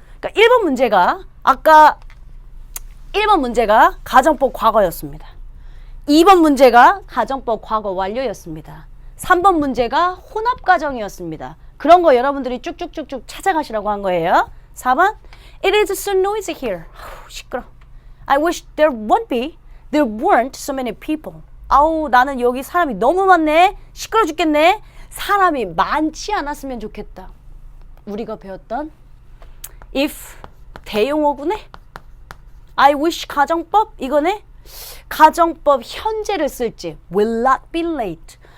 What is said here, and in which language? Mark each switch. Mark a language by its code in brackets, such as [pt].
[ko] 그러니까 1번 문제가 아까 1번 문제가 가정법 과거였습니다. 2번 문제가 가정법 과거 완료였습니다. 3번 문제가 혼합가정이었습니다. 그런 거 여러분들이 쭉쭉쭉쭉 찾아가시라고 한 거예요. [en] 4번 It is so noisy here. [ko] 시끄러. [en] I wish there weren't so many people. [ko] 아우 나는 여기 사람이 너무 많네. 시끄러 죽겠네. 사람이 많지 않았으면 좋겠다. 우리가 배웠던 if 대용어구네. I wish 가정법 이거네. 가정법 현재를 쓸지 [en] will not be late.